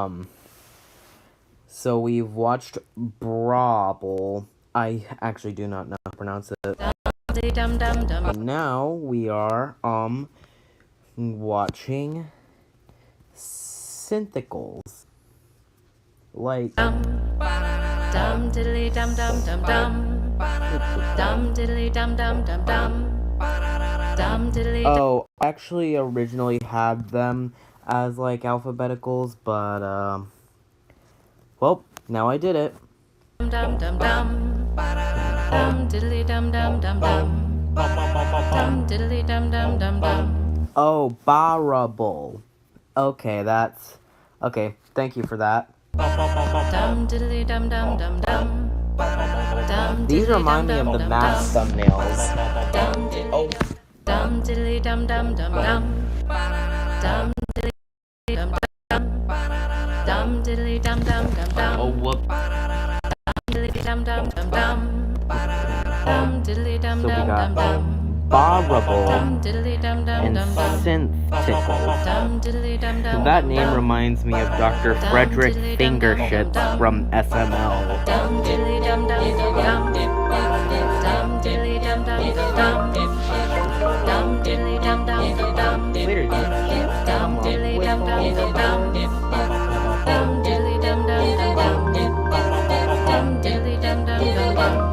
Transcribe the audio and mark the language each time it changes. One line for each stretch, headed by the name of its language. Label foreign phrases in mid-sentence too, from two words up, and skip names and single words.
English: So we've watched Brable. I actually do not know how to pronounce it. And now we are, watching Synthicals. Like... Dum diddly dum dum dum dum. Dum diddly dum dum dum dum. Oh, I actually originally had them as like alphabeticals, but well, now I did it. Oh, Barable. Okay, that's okay. Thank you for that. These remind me of the mask thumbnails. Oh. Dum diddly dum dum dum dum. Dum diddly dum dum. Dum diddly dum dum dum dum. Oh whoop. Dum diddly dum dum dum dum. Dum diddly dum dum dum dum. Barable and Synthicals. That name reminds me of Dr. Frederick Fingershits from SML. Dum diddly dum dum dum dum. Dum diddly dum dum dum dum. Dum diddly dum dum dum dum. Later, dum diddly dum dum dum dum. Dum diddly dum dum dum dum. Dum diddly dum dum dum dum.